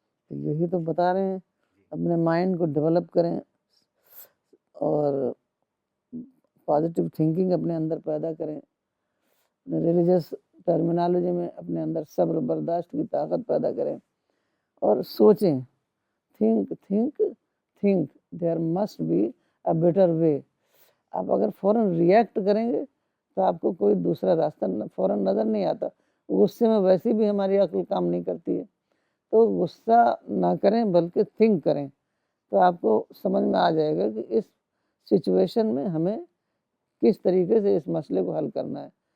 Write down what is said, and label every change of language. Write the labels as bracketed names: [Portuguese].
[Urdu] یہی تو بتا رہے ہیں، اپنے مائنڈ کو ڈیولپ کریں اور پازیٹیو تھنکنگ اپنے اندر پیدا کریں. ریلیجس ٹرمینالوجی میں اپنے اندر صبر برداشت کی طاقت پیدا کریں اور سوچیں. [English] Think there must be a better way. [Urdu] آپ اگر فوراً ریئیکٹ کریں گے تو آپ کو کوئی دوسرا راستہ فوراً نظر نہیں آتا. غصے میں ویسے بھی ہماری عقل کام نہیں کرتی ہے. تو غصہ نہ کریں بلکہ تھنک کریں، تو آپ کو سمجھ میں آ جائے گا کہ اس سچویشن میں ہمیں کس طریقے سے اس مسئلے کو حل کرنا ہے.